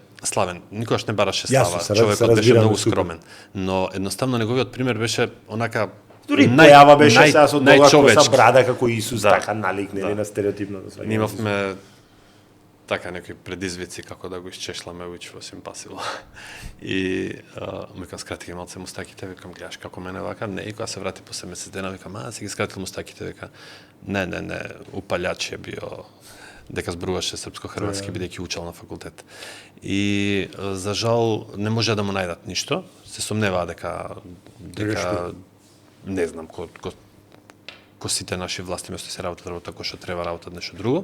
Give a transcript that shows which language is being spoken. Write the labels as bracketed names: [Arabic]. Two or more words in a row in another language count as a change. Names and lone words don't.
[Macedonian] Славен, никогаш не бараше слава, човекот беше многу скромен. Но едноставно неговиот пример беше онака Дури појава беше сега со долга коса најчовечки. брада како Исус, Да. така налик, нели, на стереотипното сваѓање. Ние имавме така некои предизвици како да го исчешламе [English] which was impossible. [Macedonian] И му викам скрати ги малце мустаките, викам гледаш како мене вака, не, и кога се врати после месец дена, викам си ги скратил мустаките, вика не, [Serbian] упалјач е био [Macedonian] дека зборуваше српско-хрватски бидејќи учел на факултет. И за жал не може да му најдат ништо, се сомневаа дека не знам ко сите наши власти место се работат кој што треба работат нешто друго.